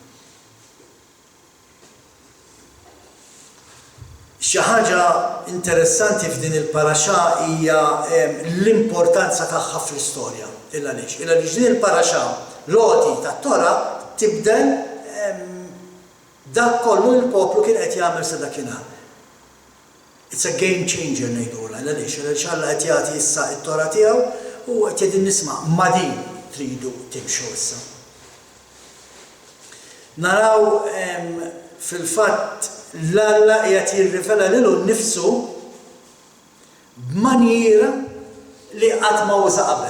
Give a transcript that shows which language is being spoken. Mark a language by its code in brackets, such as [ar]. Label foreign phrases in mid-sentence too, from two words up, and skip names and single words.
[mt] Xi ħaġa interessanti f'din il-paraxà hija l-importanza tagħha fl-istorja. Illa għaliex din il-paraxà loti tat-Tora tibdel dak kollu l-poplu kien qed jagħmel sa dakinhar. [en] It's a game changer [mt] ngħidulha, għaliex Alla qed jagħti issa t-Tora tiegħu u qed jgħidin nisma' ma' din tridu timxu issa. Naraw fil-fatt l-Alla qiegħed jirrivela lilu nnifsu b'maniera li qatt ma uża qabel.